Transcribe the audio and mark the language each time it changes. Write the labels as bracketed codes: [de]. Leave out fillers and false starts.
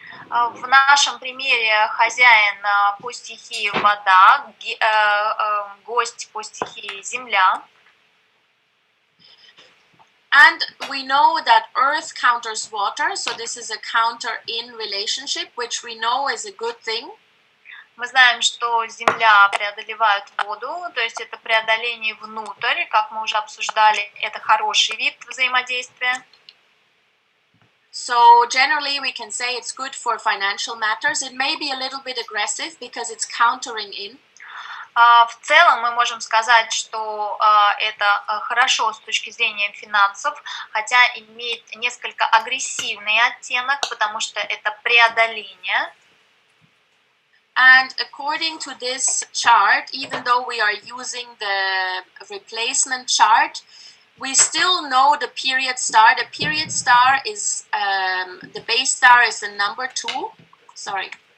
[ru] В нашем примере хозяин по стихии вода, гость по стихии земля. [en] And we know that earth counters water, so this is a counter in relationship, which we know is a good thing. [ru] Мы знаем, что земля преодолевает воду, то есть это преодоление внутрь, как мы уже обсуждали, это хороший вид взаимодействия. [en] So generally we can say it's good for financial matters. It may be a little bit aggressive because it's countering in. [ru] В целом мы можем сказать, что это хорошо с точки зрения финансов, хотя имеет несколько агрессивный оттенок, потому что это преодоление. [en] And according to this chart, even though we are using the replacement chart, we still know the period star. The period star is, the base star is the number 2. Sorry.